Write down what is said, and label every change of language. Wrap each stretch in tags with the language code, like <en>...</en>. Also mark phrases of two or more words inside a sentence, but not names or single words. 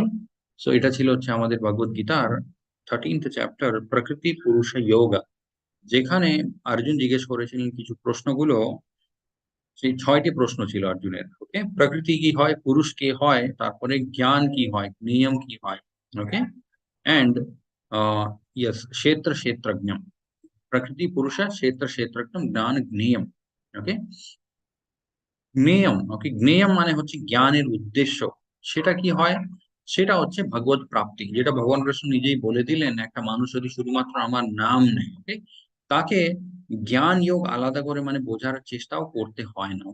<bn>সো এটা ছিল হচ্ছে আমাদের ভগবদ গীতার 13th চ্যাপ্টার প্রকৃতি পুরুষ যোগা, যেখানে অর্জুন জিজ্ঞেস করেছিলেন কিছু প্রশ্নগুলো। সেই 6টি প্রশ্ন ছিল অর্জুনের। ওকে, প্রকৃতি কি হয়, পুরুষ কে হয়, তারপরে জ্ঞান কি হয়, নিয়ম কি হয়।</bn> <en>okay, and</en> <sa>यस क्षेत्र क्षेत्रज्ञ, प्रकृति पुरुष क्षेत्र क्षेत्रज्ञ ज्ञान ज्ञेयम।</sa> <bn>ওকে, জ্ঞেয়ম, ওকে, জ্ঞেয়ম মানে হচ্ছে জ্ঞানের উদ্দেশ্য, সেটা কি হয়, সেটা হচ্ছে ভগবত প্রাপ্তি, যেটা ভগবান কৃষ্ণ নিজেই বলে দিলেন একটা মানুষ যদি শুধুমাত্র আমার নাম নেয়, ওকে, তাকে জ্ঞান যোগ আলাদা করে মানে বোঝার চেষ্টাও করতে হয় না।</bn>